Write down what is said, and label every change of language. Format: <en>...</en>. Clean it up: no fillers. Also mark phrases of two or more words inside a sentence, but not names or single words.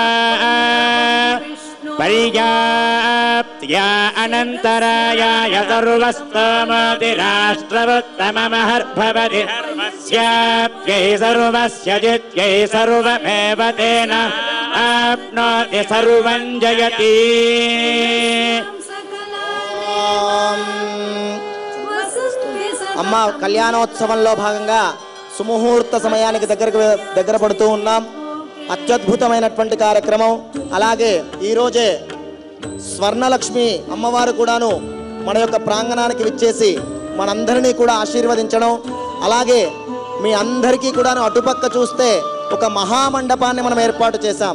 <sa>पर्याप्त्या अनन्तरायाय सर्वस्तमतिराष्ट्रवुत्तममहर्भवति स्याप्यै सर्वस्य जित्यै सर्वमेव तेन आप्नोति सर्वं जयति</sa> <te>అమ్మ కళ్యాణోత్సవంలో భాగంగా సుముహూర్త సమయానికి దగ్గర పడుతూ ఉన్నాం. అత్యద్భుతమైనటువంటి కార్యక్రమం. అలాగే ఈరోజే స్వర్ణలక్ష్మి అమ్మవారు కూడాను మన యొక్క ప్రాంగణానికి విచ్చేసి మనందరినీ కూడా ఆశీర్వదించడం, అలాగే మీ అందరికీ కూడాను అటుపక్క చూస్తే ఒక మహామండపాన్ని మనం ఏర్పాటు చేశాం.</te>